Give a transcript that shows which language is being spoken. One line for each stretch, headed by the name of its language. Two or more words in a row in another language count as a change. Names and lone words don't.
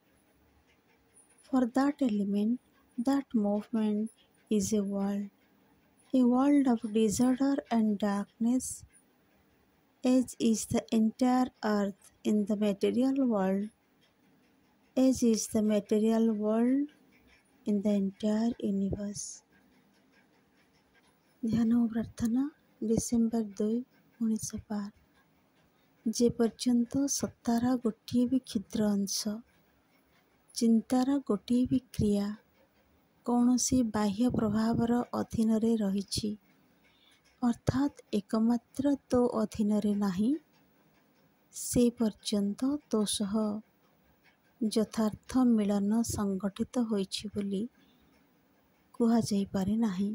English: For that element, that movement is a world of disorder and darkness, as is the entire earth in the material world, as is the material world in the entire universe.
Odia: ଧ୍ୟାନ ଓ ପ୍ରାର୍ଥନା ଡିସେମ୍ବର 2, 1912। ଯେ ପର୍ଯ୍ୟନ୍ତ ସତ୍ତାର ଗୋଟିଏ ବି କ୍ଷୁଦ୍ର ଅଂଶ, ଚିନ୍ତାର ଗୋଟିଏ ବି କ୍ରିୟା କୌଣସି ବାହ୍ୟ ପ୍ରଭାବର ଅଧୀନରେ ରହିଛି, ଅର୍ଥାତ୍ ଏକମାତ୍ର ତୋ ଅଧୀନରେ ନାହିଁ, ସେ ପର୍ଯ୍ୟନ୍ତ ତୋ ସହ ଯଥାର୍ଥ ମିଳନ ସଂଗଠିତ ହୋଇଛି ବୋଲି କୁହାଯାଇପାରେ ନାହିଁ।